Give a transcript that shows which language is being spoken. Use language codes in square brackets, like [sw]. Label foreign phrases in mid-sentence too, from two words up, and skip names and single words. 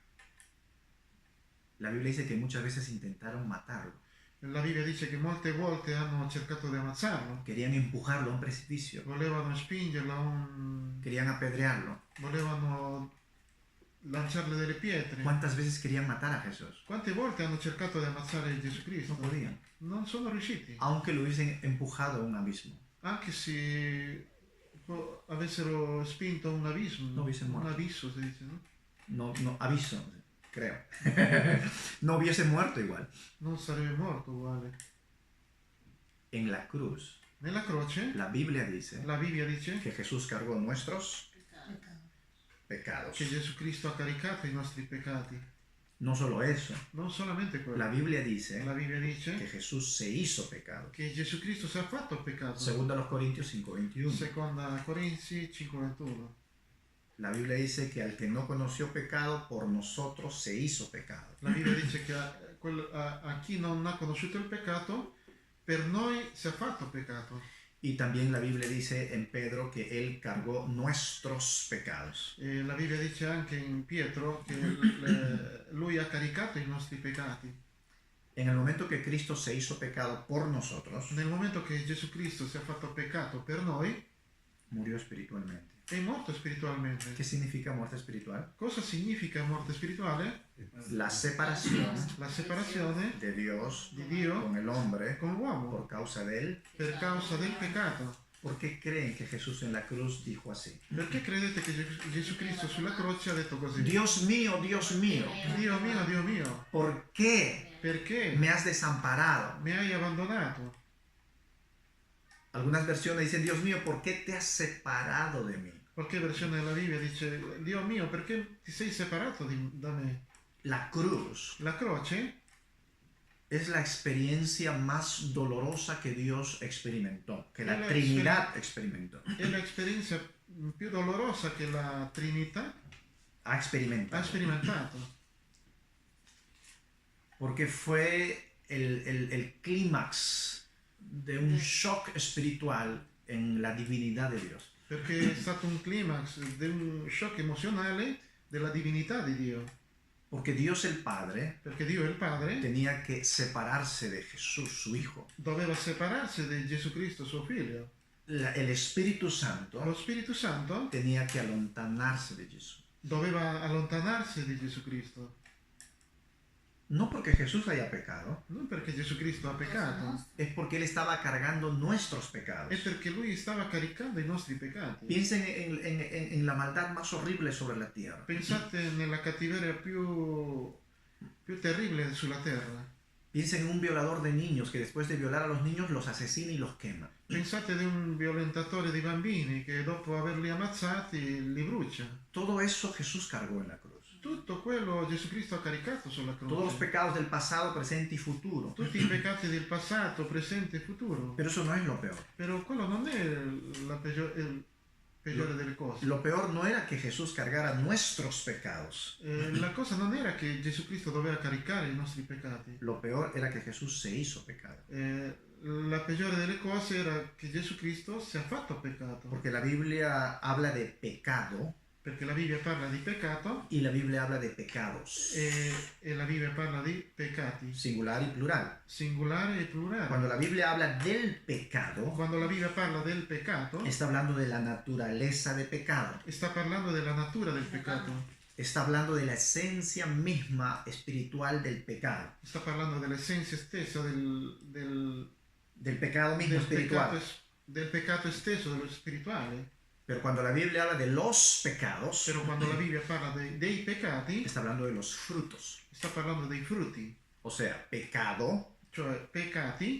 [es] La Biblia dice que muchas veces intentaron matarlo. [it] La Bibbia dice che molte volte hanno cercato di ammazzarlo. [es] Querían empujarlo a un precipicio. [it] Volevano spingerlo a un... [es] Querían apedrearlo. [it] volevano lanciarle delle pietre. [es] ¿Cuántas veces querían matar a Jesús? [it] Quante volte hanno cercato di ammazzare Gesù Cristo? [es] No podían. [it] Non sono riusciti. [es] Aunque lo hubiesen empujado a un abismo. [it] Anche se avessero spinto a un abismo, [es] No hubiesen un muerto. [it] abisso si dice, no? [es] No, aviso, creo. No hubiese muerto igual. [it] Non sarebbe morto uguale. [es] En la cruz, [it] Nella croce, [es] la Biblia dice [it] la Bibbia dice [es] que Jesús cargó nuestros Pecado. pecados. [it] che Gesù Cristo ha caricato i nostri peccati. [es] No solo eso, [it] Non solamente quello. [es] la Biblia dice [it] La Bibbia [es] que [it] dice [es] Jesús se hizo pecado. [it] che Gesù Cristo si è fatto peccato. [es] Segundo a los Corintios 5:21. [it] Seconda Corinzi 5:21. [es] La Biblia dice que al que no conoció pecado, por nosotros se hizo pecado. [it] La Bibbia dice che a chi non ha conosciuto il peccato, per noi si è fatto peccato. [es] Y también la Biblia dice en Pedro que Él cargó nuestros pecados. [it] E la Bibbia dice anche in Pietro che lui ha caricato i nostri peccati. [es] En el momento que Cristo se hizo pecado por nosotros, [it] Nel momento che Gesù Cristo si è fatto peccato per noi, [es] murió espiritualmente. [it] è morto spiritualmente. [es] ¿Qué significa muerte espiritual? [it] Cosa significa morte spirituale? [es] La separación [it] La separazione [es] de Dios [it] di Dio [es] con el hombre [it] con l'uomo [es] por causa de Él. [it] per causa del peccato. [es] ¿Por qué creen que Jesús en la cruz dijo así? [it] Perché credete che Gesù Cristo sulla croce ha detto così? [es] Dios mío, [it] Dio mio, [es] ¿por qué [it] perché [es] me has desamparado? [it] mi hai abbandonato? [es] Algunas versiones dicen, Dios mío, ¿por qué te has separado de mí? [it] Qualche versione della Bibbia dice, Dio mio, perché ti sei separato da me? [es] La cruz [it] La croce [es] es la experiencia más dolorosa que Dios experimentó, que la Es la Trinidad experimentó. [it] è l'esperienza più dolorosa che la Trinità [es] Ha [it] ha [es] experimentado. [it] sperimentato. [es] Porque fue el clímax de un shock espiritual en la divinidad de Dios. [it] Perché è stato un climax di un shock emozionale della divinità di Dio. [es] Porque Dios el Padre [it] Perché Dio, il Padre, [es] tenía que separarse de Jesús, su Hijo. [it] doveva separarsi di Gesù Cristo, suo figlio. [es] El Espíritu Santo [it] Lo Spirito Santo [es] tenía que alontanarse de Jesús. [it] doveva allontanarsi di Gesù Cristo. [es] No porque Jesús haya pecado, [it] Non perché Gesù Cristo ha peccato, [es] es porque Él estaba cargando nuestros pecados. [it] è perché Lui stava caricando i nostri peccati. [es] Piensen en la maldad más horrible sobre la tierra. [it] Pensate nella cattiveria più terribile sulla terra. [es] Piensen en un violador de niños que después de violar a los niños los asesina y los quema. [it] Pensate di un violentatore di bambini che dopo averli ammazzati li brucia. [es] Todo eso Jesús cargó en la cruz. [it] Tutto quello Gesù Cristo ha caricato sulla [es] Todos los [it] croce. [es] pecados del pasado, presente y futuro. [it] Tutti i peccati del passato, presente e futuro. [es] Pero eso no es lo peor. [it] Però quello non è il peggiore delle cose. [es] Lo peor no era que Jesús cargara nuestros pecados. [it] La cosa non era che Gesù Cristo doveva caricare i nostri peccati. [es] Lo peor era que Jesús se hizo pecado. [it] La peggiore delle cose era che Gesù Cristo si è fatto peccato. [es] Porque la Biblia habla de pecado [it] Perché la Bibbia parla di peccato [es] y la Biblia habla de pecados. [it] e la Bibbia parla di peccati, [es] Singular y plural. [it] singolare e plurale. [es] Cuando la Biblia habla del pecado, [it] Quando la Bibbia parla del peccato, [es] está hablando de la naturaleza de pecado. [it] sta parlando della natura del peccato, [es] Está hablando de la esencia misma espiritual del pecado. [it] sta parlando dell'essenza stessa [es] Del pecado mismo espiritual. [it] del peccato stesso, dello spirituale. [es] Pero cuando la Biblia habla de los pecados, [it] Però quando la Bibbia parla dei peccati, [es] está hablando de los frutos. [it] sta parlando dei frutti, [es] O sea, pecado [it] cioè peccati